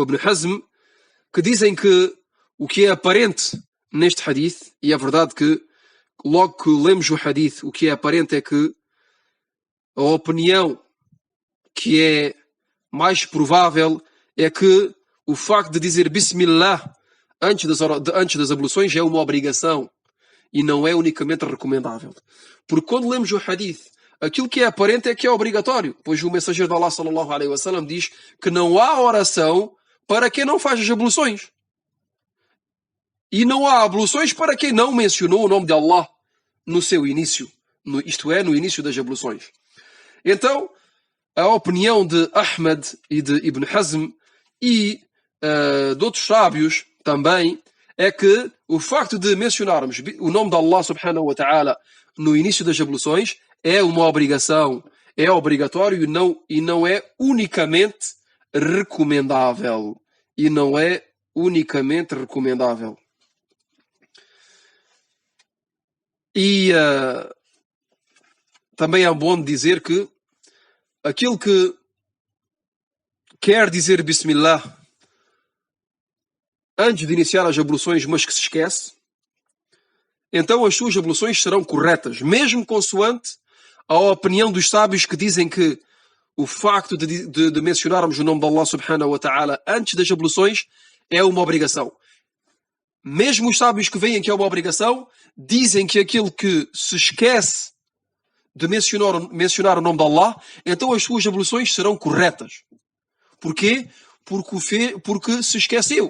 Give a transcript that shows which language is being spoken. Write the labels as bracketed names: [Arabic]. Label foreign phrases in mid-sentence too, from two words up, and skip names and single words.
[Portuguese] Ibn Hazm, que dizem que o que é aparente neste hadith, e é verdade que logo que lemos o hadith, o que é aparente é que a opinião que é mais provável é que o facto de dizer Bismillah antes das abluções é uma obrigação e não é unicamente recomendável. Porque quando lemos o hadith, aquilo que é aparente é que é obrigatório, pois o mensageiro de Allah [Arabic] صلى الله عليه وسلم [Portuguese] diz que não há oração para quem não faz as abluções. E não há abluções para quem não mencionou o nome de Allah no seu início, isto é, no início das abluções. Então, a opinião de Ahmad e de Ibn Hazm e de outros sábios também é que o facto de mencionarmos o nome de Allah [Arabic] سبحانه وتعالى [Portuguese] no início das abluções é uma obrigação, é obrigatório e não é unicamente recomendável. E não é unicamente recomendável. E também é bom dizer que aquele que quer dizer Bismillah antes de iniciar as abluções, mas que se esquece, então as suas abluções serão corretas, mesmo consoante a opinião dos sábios que dizem que o facto de mencionarmos o nome de Allah [Arabic] سبحانه وتعالى [Portuguese] antes das abluções é uma obrigação. Mesmo os sábios que veem que é uma obrigação, dizem que aquele que se esquece de mencionar o nome de Allah, então as suas abluções serão corretas. Porquê? Porque se esqueceu.